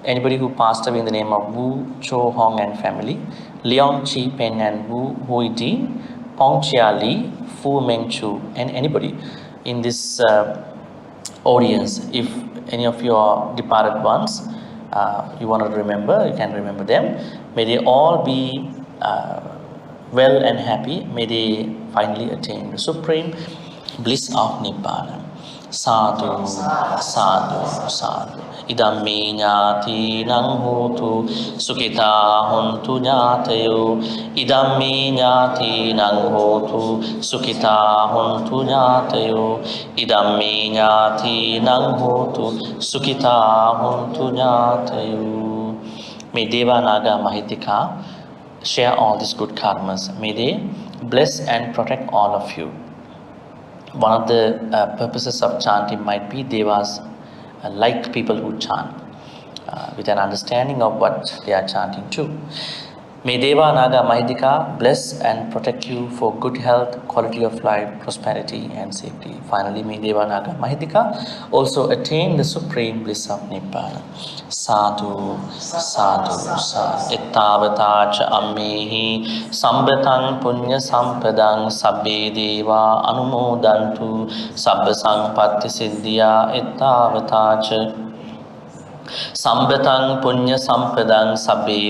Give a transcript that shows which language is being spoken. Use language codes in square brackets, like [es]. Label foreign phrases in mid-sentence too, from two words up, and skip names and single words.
[en] Anybody who passed away in the name of Wu Cho Hong and family, Leong, Chee, Peng and Wu Hooi Dean, Pong Chia Lee, Foo Meng Chu, and anybody in this audience, if any of your departed ones you want to remember, you can remember them. May they all be well and happy. May they finally attain the supreme bliss of Nibbana. [pi] Sadhu, sadhu, sadhu. Idam me ñāti nang hotu sukita hontu ñātayo. Idam me ñāti nang hotu sukita hontu ñātayo. Idam me ñāti nang hotu sukita hontu ñātayo. [en] May Deva Naga Mahitika share all these good karmas. May they bless and protect all of you. One of the purposes of chanting might be Devas like people who chant with an understanding of what they are chanting to. May Deva Naga Mahidika bless and protect you for good health, quality of life, prosperity and safety. Finally, may Deva Naga Mahidika also attain the supreme bliss of Nibbana. [pi] Sadhu, sadhu, sadhu. Ittavata cha ammehi sambhatang punya sampadang sabbe deva anumodantu sabba sampatti siddhya ittavata cha Sambhatang punya sampadang sabbe